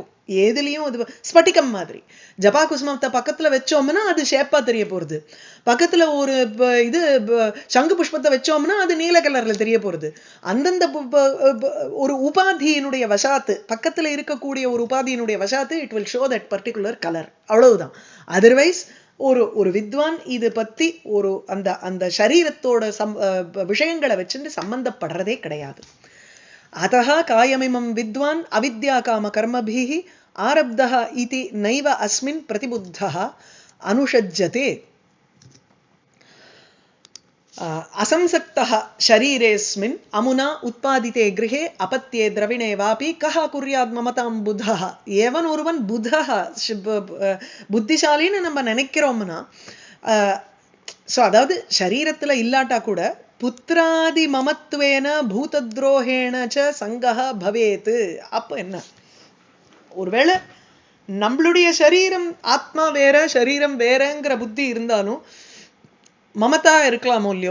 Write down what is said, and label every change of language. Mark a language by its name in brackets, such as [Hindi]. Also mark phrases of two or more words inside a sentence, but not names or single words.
[Tamil] ஏதுலயும் அது ஸ்பட்டிகம் மாதிரி. ஜபா குசுமத்தை பக்கத்துல வச்சோம்னா அது ஷேப்பா தெரிய போறது, பக்கத்துல ஒரு இது சங்கு புஷ்பத்தை வச்சோம்னா அது நீல கலர்ல தெரிய போறது. அந்தந்த ஒரு உபாதியினுடைய வசாத்து, பக்கத்துல இருக்கக்கூடிய ஒரு உபாதியினுடைய வசாத்து, [English] it will show that particular colour, அவ்வளவுதான். [Tamil] அதர்வைஸ் ஒரு வித்வான் இது பத்தி அந்த அந்த சரீரத்தோட விஷயங்களை வச்சுட்டு சம்பந்தப்படுறதே கிடையாது. [Sanskrit] अथ कायमिमं विद्वान् अविद्या काम कर्मभिः आरब्धः इति नैव अस्मिन् प्रतिबुद्धः अनुषज्जते. असंसक्तः शरीरेऽस्मिन् अमुना उत्पादिते गृहे अपत्ये द्रविणे वापि कः कुर्यात् ममतां बुधः. [Tamil] एवन ஒருவன் புதः புத்திசாலின்னு நம்ம நினைக்கிறோம்னா, ஸோ அதாவது சரீரத்துல இல்லாட்டா கூட [Sanskrit] पुत्रादि ममत्वेन भूतद्रोहेण च सङ्गः भवेत्. [Tamil] அப்ப என்ன, ஒருவேளை நம்மளுடைய சரீரம் ஆத்மா வேற சரீரம் வேறங்கிற புத்தி இருந்தாலும் மமதா இருக்கலாமோ இல்லையோ.